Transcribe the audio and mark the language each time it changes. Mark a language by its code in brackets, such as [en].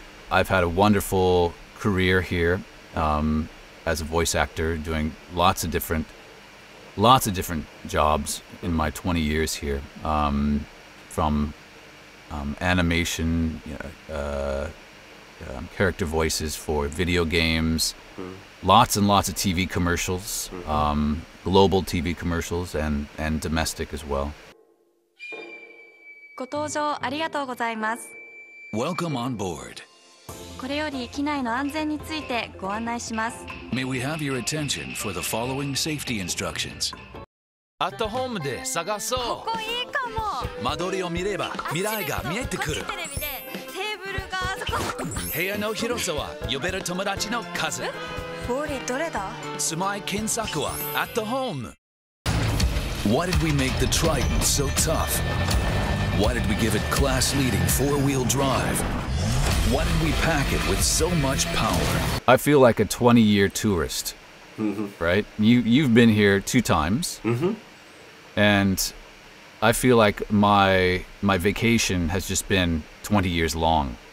[en] I've had a wonderful career here as a voice actor, doing lots of different jobs in my 20 years here, from animation, character voices for video games. Lots and lots of TV commercials, global TV commercials, and domestic as well. [ja] ご搭乗ありがとうございます。 [en] Welcome on board. [ja] これより機内の安全についてご案内します。 [en] May we have your attention for the following safety instructions. [ja] At home で探そう。ここいいかも。間取りを見れば未来が見えてくる。こっちテレビでテーブルがあそこ。部屋の広さは呼べる友達の数。ボーリどれだ？住まい検索は at home. [en] Why did we make the Triton so tough? Why did we give it class-leading four-wheel drive? Why did we pack it with so much power? I feel like a 20-year tourist, right? You've been here 2 times, and I feel like my vacation has just been 20 years long.